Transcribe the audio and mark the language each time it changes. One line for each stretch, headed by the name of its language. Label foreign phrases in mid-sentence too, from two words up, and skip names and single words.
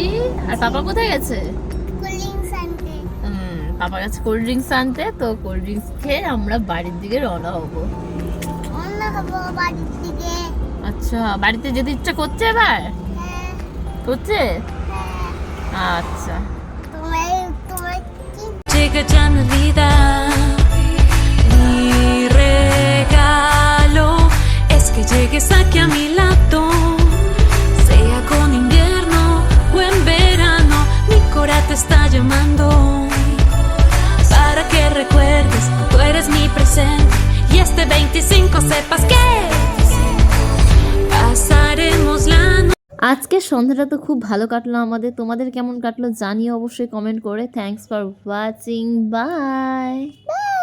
Bangla: আর পাপা কোথায় গেছে? পাপার কাছে
English: cold drinks
Bangla: আনতে। তো
English: cold drinks
Bangla: খেয়ে আমরা বাড়ির দিকে রওনা হবো। আচ্ছা, বাড়িতে যেতে ইচ্ছা করছে এবার? করছে? আচ্ছা,
Spanish: Llega Navidad, mi regalo es que llegues aquí a mi lado, sea con invierno o en verano, mi cora te está llamando, para que recuerdes, tú eres mi presente, y este 25 sepas que pasaremos la noche.
Bangla: আজকের সন্ধ্যাটা তো খুব ভালো কাটলো আমাদের। তোমাদের কেমন কাটলো জানিও অবশ্যই কমেন্ট করে।
English: Thanks for watching, bye.